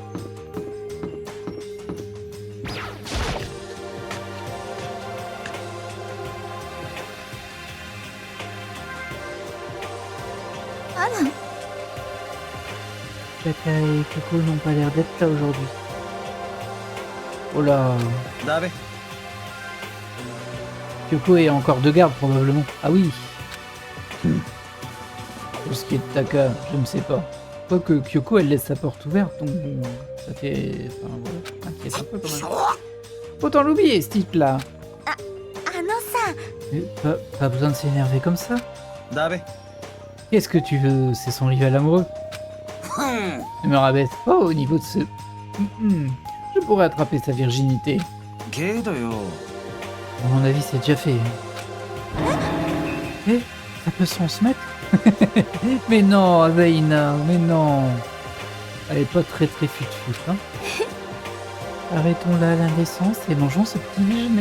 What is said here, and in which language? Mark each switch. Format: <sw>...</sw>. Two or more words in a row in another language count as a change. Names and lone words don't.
<fr>Kaka et Kyoko n'ont pas l'air d'être là aujourd'hui. Oh là.</fr> <ja>だべ</ja> <fr>Kyoko est encore de garde probablement. Ah oui. Pour ce qui est de Taka, je ne sais pas. Quoique Kyoko elle laisse sa porte ouverte, donc bon, ça fait. Enfin voilà, ça m'inquiète un peu quand même. Autant l'oublier ce type là. Pas besoin de s'énerver comme ça.</fr> <ja>だべ</ja> <fr>Qu'est-ce que tu veux? C'est son rival amoureux. ふん Ne me rabaisse pas au niveau de ce. Je pourrais attraper sa virginité.</fr> <ja>ゲイだよ</ja> <fr>À mon avis, c'est déjà fait. Eh, ça peut s'en se mettre? Mais non, Aveina, mais non. Elle est pas très fut-fut, hein. Arrêtons là l'indécence et mangeons ce petit déjeuner.</fr>